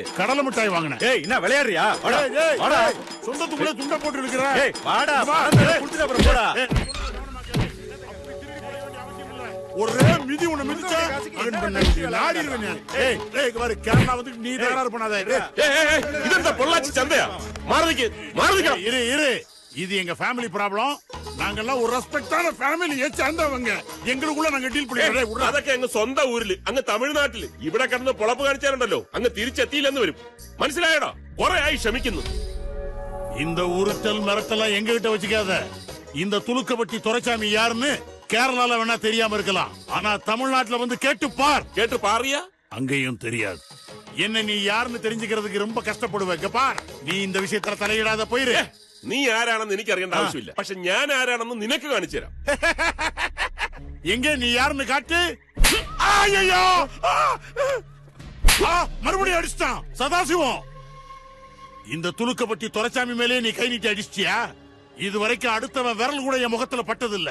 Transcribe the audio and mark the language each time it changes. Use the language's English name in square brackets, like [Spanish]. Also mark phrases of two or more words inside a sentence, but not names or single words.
[Tamil] கடலை மிட்டாய் வாங்கினேன். ஏய், என்ன விளையாடுறியா? வாடா. சொந்தத்துக்குள்ள துண்ட போட்டு இருக்கிற. ஏய், வாடா. கொடுத்துட்டு அப்புறம் போடா. ஒரே மிதி உன்னை மிதிச்சா நாடிடுவேன். ஏய், பாரு, கேரளா வந்து நீ தகராறு பண்ணாத. [Malayalam] ഇതെന്താ പൊള്ളാച്ചി ചന്തയാ? മാറിക്ക്. [Tamil] இரு இரு, இது எங்க [English] family problem. [Tamil] நாங்கெல்லாம் ஒரு ரெஸ்பெக்டான ஃபேமிலியை சேர்ந்தவங்க. எங்களுக்குள்ள நாங்க டீல் பண்ணிடுறோம். [Malayalam] അതൊക്കെ അങ്ങ് സ്വന്തം ഊരില് അങ്ങ് തമിഴ്നാട്ടില് ഇവിടെ കിടന്ന് പൊളപ്പ് കാണിച്ചാലുണ്ടല്ലോ അങ്ങ് തിരിച്ചെത്തിയില്ലെന്ന് വരും. മനസ്സിലായടാ? കുറെ ആയി ക്ഷമിക്കുന്നു. [Tamil] இந்த உருட்டல் மிரட்டலாம் எங்க கிட்ட வச்சுக்காத. இந்த துலுக்கப்பட்டி துரைசாமி யாருன்னு கேரளால வேணா தெரியாம இருக்கலாம், ஆனா தமிழ்நாட்டுல வந்து கேட்டு பாரியா அங்கேயும் தெரியாது. என்ன நீ யாருன்னு தெரிஞ்சுக்கிறதுக்கு ரொம்ப கஷ்டப்படுவேன். பார், நீ இந்த விஷயத்துல தலையிடாத போயிரு. [Malayalam] നീ ആരാണെന്ന് എനിക്ക് അറിയേണ്ട ആവശ്യമില്ല. പക്ഷെ ഞാൻ ആരാണെന്ന് നിനക്ക് കാണിച്ചു തരാം. [Tamil] எங்க நீ யாருன்னு காட்டு. ஐயோ, மறுபடியும் அடிச்சிட்டான் சதாசிவம். இந்த துலுக்கப்பட்டி துரைசாமி மேலே நீ கை நீட்டி அடிச்சிட்டியா? இது வரைக்கும் அடுத்தவன் விரல் கூட என் முகத்துல பட்டதில்ல.